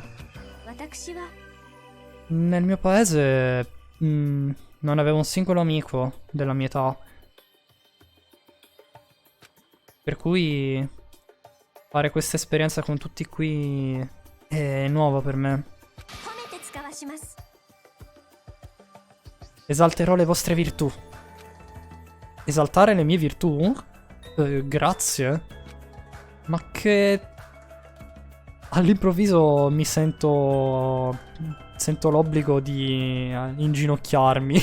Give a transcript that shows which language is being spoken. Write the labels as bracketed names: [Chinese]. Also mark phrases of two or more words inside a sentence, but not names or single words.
[Japanese] 私は [Italian] Nel mio paese non avevo un singolo amico della mia età. Per cui Fare questa esperienza con tutti qui è nuova per me. [Japanese] 褒めて使わします [Italian] Esalterò le vostre virtù. Esaltare le mie virtù? Grazie. Ma che... All'improvviso mi sento... Sento l'obbligo di inginocchiarmi.